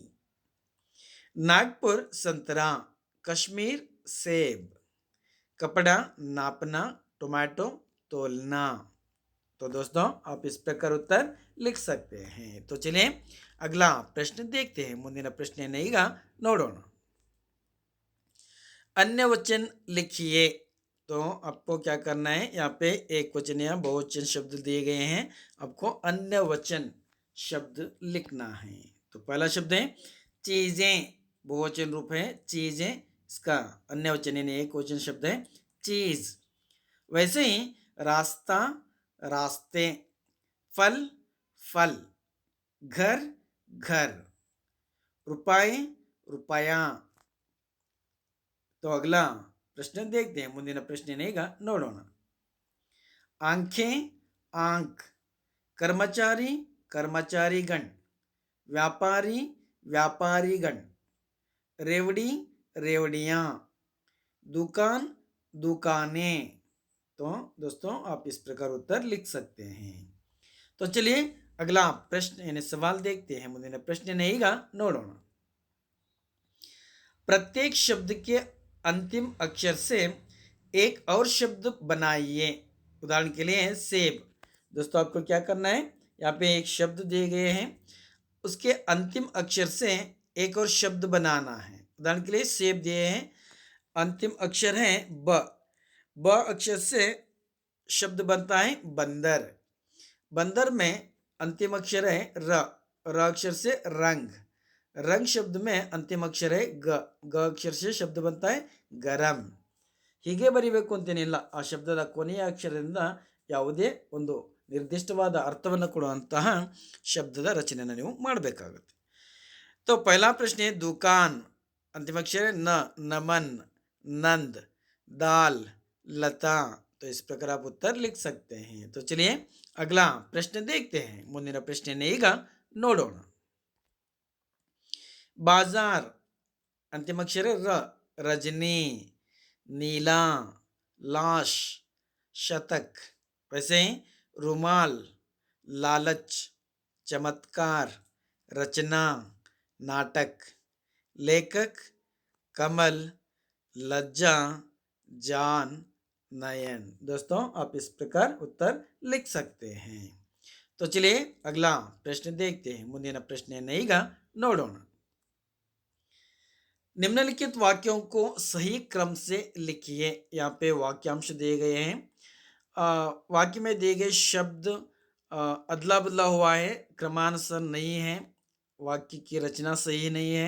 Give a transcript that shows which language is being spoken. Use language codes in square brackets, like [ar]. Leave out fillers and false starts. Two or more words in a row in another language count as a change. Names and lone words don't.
[hi] नागपुर संतरा, कश्मीर सेब. कपड़ा नापना, टोमेटो तोलना. तो दोस्तों आप इस प्रकार उत्तर लिख सकते हैं। तो चलिए अगला प्रश्न देखते हैं। [kn] ಮುಂದಿನ ಪ್ರಶ್ನೆಯನ್ನು ಈಗ ನೋಡೋಣ। [hi] अन्य वचन लिखिए। तो आपको क्या करना है, यहाँ पे एक वचन या बहुवचन शब्द दिए गए हैं, आपको अन्य वचन शब्द लिखना है। तो पहला शब्द है चीजें, बहुवचन रूप है चीजें, इसका अन्य वचन यानी एक वचन शब्द है चीज। वैसे ही रास्ता, रास्ते, फल, फल, घर, घर, रुपए, रुपया। तो अगला प्रश्न देखते हैं। [kn] ಮುಂದಿನ ಪ್ರಶ್ನೆಯನ್ನ ನೋಡೋಣ। [hi] आंखें, आंख, कर्मचारी, कर्मचारीगण, व्यापारी, व्यापारीगण, रेवड़ी, रेवड़ियाँ, दुकान, दुकानें। तो दोस्तों आप इस प्रकार उत्तर लिख सकते हैं। तो चलिए अगला प्रश्न यानी सवाल देखते हैं। [kn] ಮುಂದಿನ ಪ್ರಶ್ನೆಯನ್ನ ಈಗ ನೋಡೋಣ। [hi] प्रत्येक शब्द के अंतिम अक्षर से एक और शब्द बनाइए। उदाहरण के लिए सेब। दोस्तों आपको क्या करना है, यहाँ पे एक शब्द दिए गए हैं, उसके अंतिम अक्षर से एक और शब्द बनाना है। उदाहरण के लिए सेब दिए हैं, अंतिम अक्षर है ब, ब अक्षर से शब्द बनता है बंदर। बंदर में अंतिम अक्षर है र, र अक्षर से रंग, रंग शब्द में अंतिम अक्षर है ग, ग अक्षर से शब्द बनता है गरम। [kn] ಹೀಗೆ ಬರಿಬೇಕು ಅಂತೇನಿಲ್ಲ, ಆ ಶಬ್ದದ ಕೊನೆಯ ಅಕ್ಷರದಿಂದ ಯಾವುದೇ ಒಂದು ನಿರ್ದಿಷ್ಟವಾದ ಅರ್ಥವನ್ನು ಕೊಡುವಂತಹ ಶಬ್ದದ ರಚನೆಯನ್ನು ನೀವು ಮಾಡಬೇಕಾಗುತ್ತೆ। [hi] तो पहला प्रश्न है दुकान, अंतिम अक्षर है न, नमन, नंद, दाल, लता। तो इस प्रकार आप उत्तर लिख सकते हैं। तो चलिए अगला प्रश्न देखते हैं। [kn] ಮುಂದಿನ ಪ್ರಶ್ನೆಯನ್ನು ಈಗ ನೋಡೋಣ। [hi] बाजार, अंतिम अक्षर है र, रजनी, नीला, लाश, शतक। वैसे रुमाल, लालच, चमत्कार, रचना, नाटक, लेखक, कमल, लज्जा, जान, नयन। दोस्तों आप इस प्रकार उत्तर लिख सकते हैं। तो चलिए अगला प्रश्न देखते हैं। [kn] ಮುಂದಿನ ಪ್ರಶ್ನೆಯನ್ನು ಈಗ ನೋಡೋಣ। [hi] निम्नलिखित वाक्यों को सही क्रम से लिखिए। यहाँ पे वाक्यांश दिए गए हैं, वाक्य में दिए गए शब्द अदला बदला हुआ है, क्रमानुसार नहीं है, वाक्य की रचना सही नहीं है।